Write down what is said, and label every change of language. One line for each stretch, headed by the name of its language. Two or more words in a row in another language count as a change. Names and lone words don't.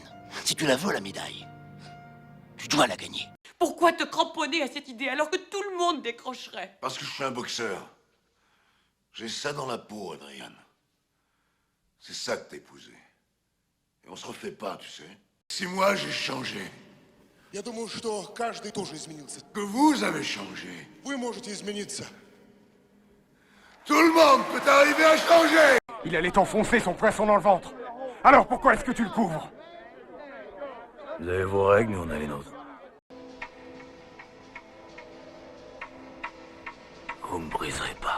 French: Si tu la veux, la médaille, tu dois la gagner. Pourquoi te cramponner à cette idée alors que tout le monde décrocherait? Parce que je suis un boxeur. J'ai ça dans la peau, Adrian. C'est ça que t'as épousé. Et on se refait pas, tu sais. 6 mois, j'ai changé.
Russian: Я думаю, что каждый тоже изменился.
French: Que vous avez changé.
Russian: Вы можете измениться.
French: Tout le monde peut arriver à changer. Il allait t'enfoncer son poisson dans le ventre. Alors pourquoi est-ce que tu le couvres? Vous avez vos règles, nous on a les nôtres. Vous me briserez pas.